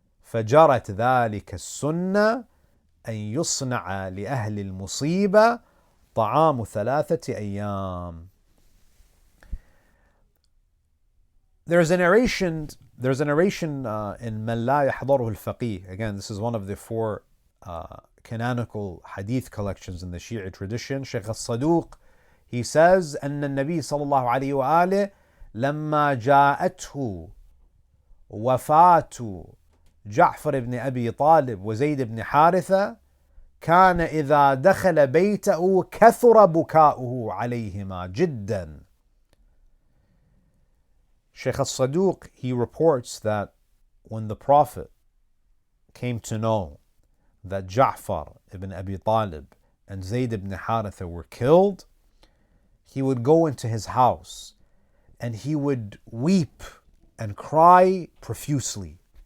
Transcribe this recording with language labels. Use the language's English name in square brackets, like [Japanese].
[Arabic] فَجَرَتْ ذَلِكَ السُنَّةِ أَن يُصْنَعَ لِأَهْلِ الْمُصِيبَةِ طَعَامُ ثَلَاثَةِ أَيَّامٍ. [English] There's a narration in مَنْ لَا يَحْضَرُهُ الْفَقِيهِ. Again, this is one of the 4 canonical hadith collections in the Shi'a tradition. Sheikh As-Saduq, he says, [Arabic] أن النبي صلى الله عليه وآله لما جاءته وفاة جعفر ibn Abi Talib وزيد ibn Haritha كان إذا دخل بيته كثر بكاؤه عليهما جدا. [English] Sheikh As-Saduq, he reports that when the Prophet came to know that Ja'far ibn Abi Talib and Zayd ibn Haritha were killed, he would go into his house and he would weep and cry profusely.